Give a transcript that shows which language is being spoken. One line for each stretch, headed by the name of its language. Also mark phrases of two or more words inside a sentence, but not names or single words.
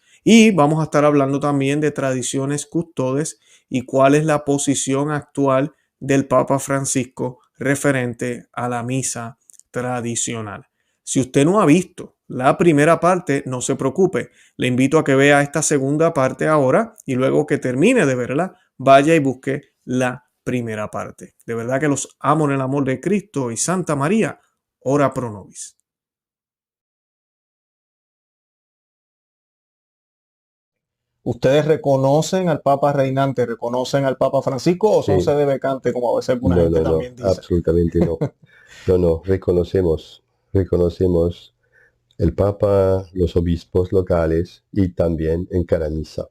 Spanish: Y vamos a estar hablando también de tradiciones custodes y cuál es la posición actual del Papa Francisco referente a la misa tradicional. Si usted no ha visto la primera parte, no se preocupe. Le invito a que vea esta segunda parte ahora y luego que termine de verla, vaya y busque la primera parte. De verdad que los amo en el amor de Cristo y Santa María,
Latin: ora pro nobis.
Spanish: ¿Ustedes reconocen al Papa reinante, reconocen al Papa Francisco o son Sí, sede vacante, como a veces alguna no, gente no, no, también dice? absolutamente no. No, no, reconocemos el Papa, los obispos locales y también en cada misa.